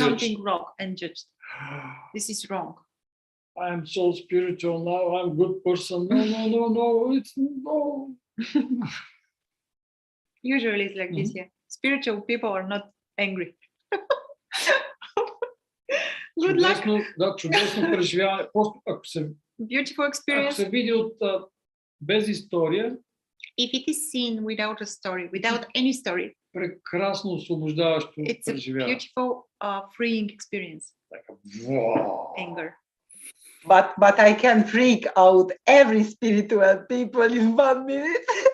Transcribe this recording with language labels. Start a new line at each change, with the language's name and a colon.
English: Something wrong and judged. This is wrong. I'm so spiritual now. I'm a good person. No, it's no. Usually it's like this, yeah. Spiritual people are not angry. Good luck.
Bulgarian: Да, чудесно преживяване. Просто ако се
English: beautiful experience.
Bulgarian: Ако се види от без история.
English: If it is seen without a story, without any story.
Bulgarian: Прекрасно освобождаващо преживяване.
English: It's a beautiful, freeing experience. Like wow. Anger. But I can freak out every spiritual people in 1 minute.